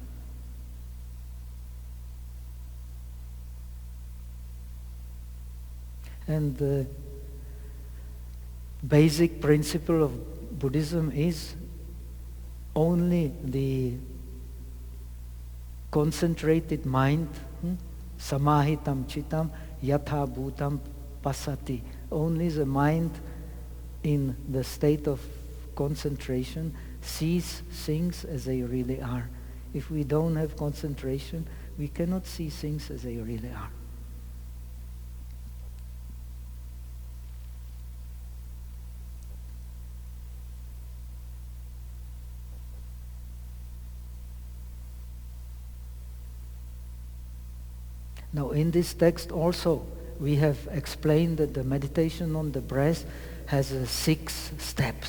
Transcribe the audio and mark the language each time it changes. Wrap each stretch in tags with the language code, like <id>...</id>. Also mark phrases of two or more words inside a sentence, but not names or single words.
<en>And the basic principle of Buddhism is only the concentrated mind,</en> <pi>samahitam chitam yatha bhutam pasati.</pi> <en>Only the mind in the state of concentration sees things as they really are. If we don't have concentration, we cannot see things as they really are. Now in this text also we have explained that the meditation on the breath has 6 steps.</en>